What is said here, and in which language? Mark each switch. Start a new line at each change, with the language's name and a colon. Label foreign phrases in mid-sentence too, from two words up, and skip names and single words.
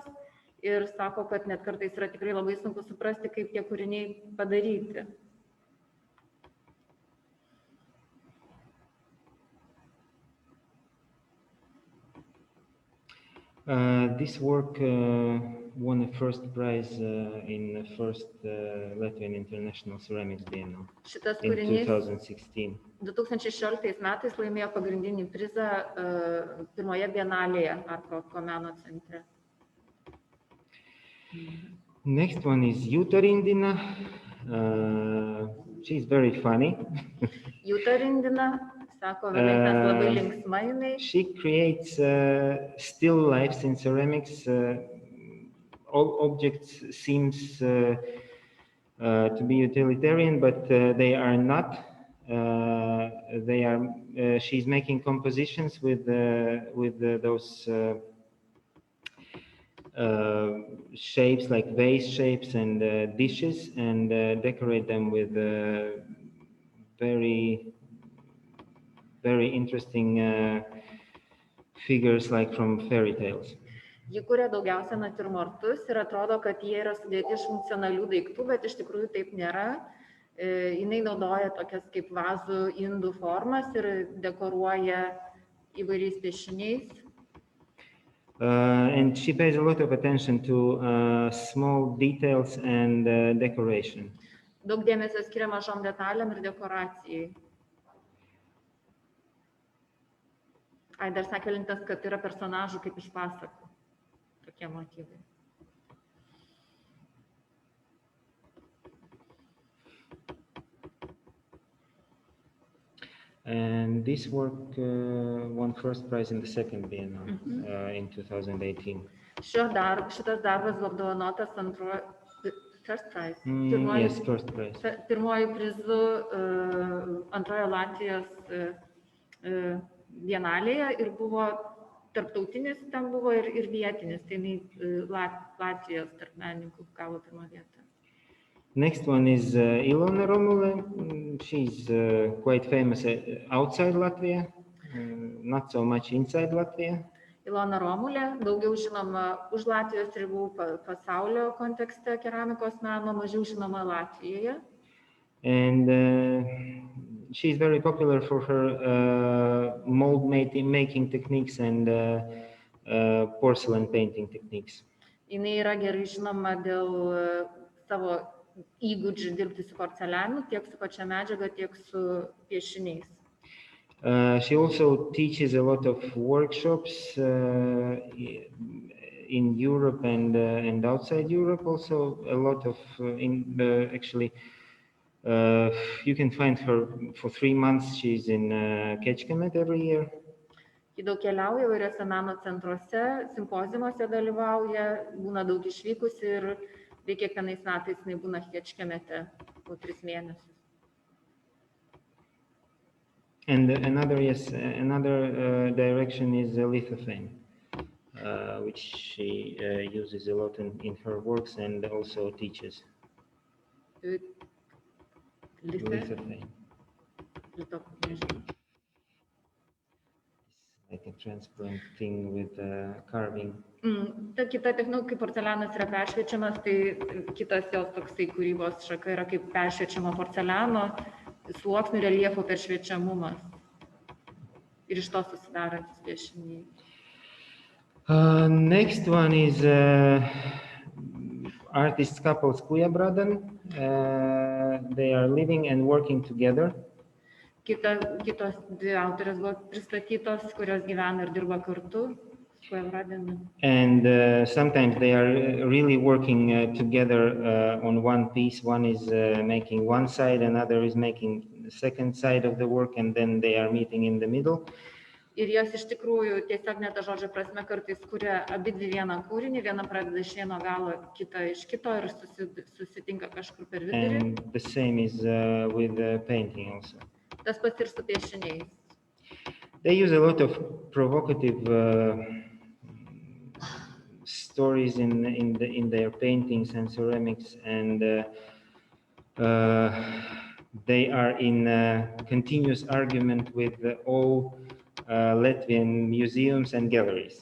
Lithuanian: Ir sako, kad net kartais yra tikrai labai sunku suprasti, kaip tie kūriniai padaryti.
English: This work won a first prize in the first Latvian International Ceramics Bienal in 2016.
Lithuanian: 2016 metais laimėjo pagrindinį prizą pirmoje bienalėje Arko meno centre.
English: Next one is Juta Rindina. She's very funny.
Lithuanian: Juta Rindina, sako, Valentinas labai linksma jinai.
English: She creates still lifes in ceramics. All objects seems to be utilitarian, but they are not. She's making compositions with those shapes like vase shapes and dishes, and decorate them with very, very interesting figures like from fairy tales.
Lithuanian: Ji kuria daugiausia natiurmortus ir atrodo, kad jie yra sudėti iš funkcionalių daiktų, bet iš tikrųjų taip nėra. Jinai naudoja tokias kaip vazų, indų formas ir dekoruoja įvairiais piešiniais.
English: And she pays a lot of attention to small details and decoration.
Lithuanian: Daug dėmesio skiria mažom detalėm ir dekoracijai. Dar sakė Lintas, kad yra personažų kaip iš pasakų. Tokie motyvai.
English: And this work won first prize in the second bienal in 2018.
Lithuanian: Šitas darbas buvo apdovanotas
English: first prize. Yes, first prize.
Lithuanian: Pirmoji prizu antrojo Latvijos bienalėje ir buvo tarptautinis, ten buvo ir vietinis, tai Latvijos tarp menininkų gavo pirmą vietą.
English: Next one is Ilona Romule. She's quite famous outside Latvia, not so much inside Latvia.
Lithuanian: Ilona Romulė, daugiau žinoma už Latvijos ribų pasaulio kontekste keramikos meno, mažiau žinoma Latvijoje.
English: And she's very popular for her mold making techniques and porcelain painting techniques.
Lithuanian: Jinai yra gerai žinoma dėl savo įgūdžių dirbti su porcelianu, tiek su pačia medžiaga, tiek su piešiniais.
English: She also teaches a lot of workshops in Europe and outside Europe. Also, a lot of actually. You can find her for 3 months. She's in Kecskemét every year.
Lithuanian: Ji daug keliauja įvairiuose meno centruose, simpoziumuose dalyvauja, būna daug išvykusi ir kiekvienais metais jinai būna Kečkemete po 3 mėnesius.
English: And another direction is lithophane, which she uses a lot in her works and also teaches. Lithophane. Like a transparent thing with carving.
Lithuanian: Ta kita technika, kaip porcelianas yra peršviečiamas, tai kitas jos toksai kūrybos šaka yra kaip peršviečiamo porceliano sluoksnių reljefo peršviečiamumas. Ir iš to susidarantis piešiniai.
English: Next one is artist couples Kujabradan. They are living and working together.
Lithuanian: Kitos 2 autorės buvo pristatytos, kurios gyvena ir dirba kartu.
English: And sometimes they are really working together on one piece. One is making one side, another is making the second side of the work, and then they are meeting in the middle.
Lithuanian: Ir jos iš tikrųjų tiesiog ne ta žodžio prasme kartais kuria abidvi vieną kūrinį, viena pradeda iš vieno galo, kita iš kito ir susitinka kažkur per vidurį.
English: And the same is with painting also.
Lithuanian: Tas pats ir su piešiniais.
English: They use a lot of provocative stories in their paintings and ceramics, and they are in continuous argument with all Latvian museums and galleries.